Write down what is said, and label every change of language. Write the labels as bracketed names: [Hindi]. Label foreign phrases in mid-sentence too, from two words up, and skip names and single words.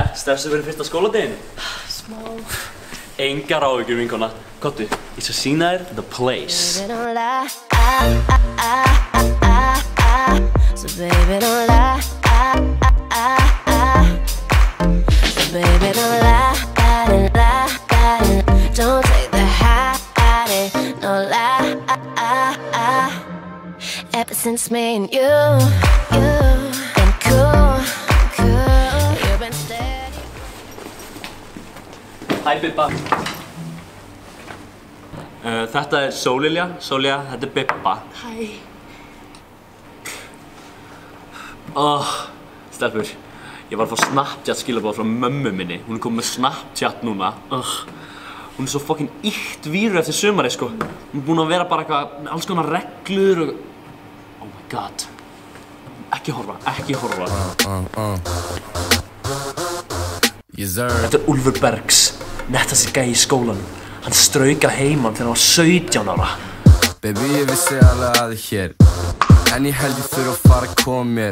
[Icelandic] Stressuð fyrir fyrsta skóladeginu? Smá. Engar áhyggjur, vinkona. Komdu, ég skal sýna þér [English] the place. So baby don't lie. So baby don't lie. Don't take the high. No lie. Ever since me and you been cool. You've been steady. [Icelandic] Hæ, Bibba. Þetta Sóllilja, þetta Bibba. Hæ. Stelpur, ég var að fá Snapchat skilaboð frá mömmu minni. Hún kom með Snapchat núna. Hún svo fucking ýkt víru eftir sumarið, sko. Hún búin að vera bara eitthvað með alls konar reglur og... [English] Oh my god. [Icelandic] Ekki horfa. Þetta Úlfur Bergs, nettasti gæi í skólanum. Hann strauk að heiman þegar hann var 17 ára. Baby, ég vissi alveg að þið hér, en ég held ég þurfa að fara að koma mér.